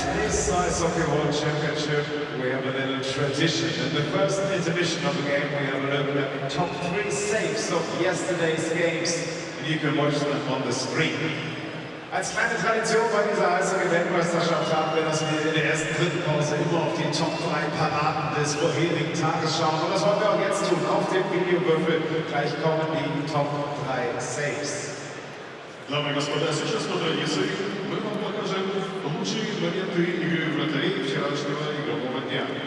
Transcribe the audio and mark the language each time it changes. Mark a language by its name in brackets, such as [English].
[English] this Ice Hockey World Championship, we have a little tradition. In the first intermission of the game, we have a look at the top 3 saves of yesterday's games. You can watch them on the screen. [German] Als kleine Tradition bei dieser Eishockey-Weltmeisterschaft haben wir, dass wir in der ersten Drittelpause immer auf die Top 3 Paraden des vorherigen Tages schauen. Und das wollen wir auch jetzt tun. Auf dem Videowürfel gleich kommen die Top 3 Saves. [Russian] Дамы и господа, сейчас по традиции мы вам покажем лучшие моменты игры вратарей вчерашнего игрового дня.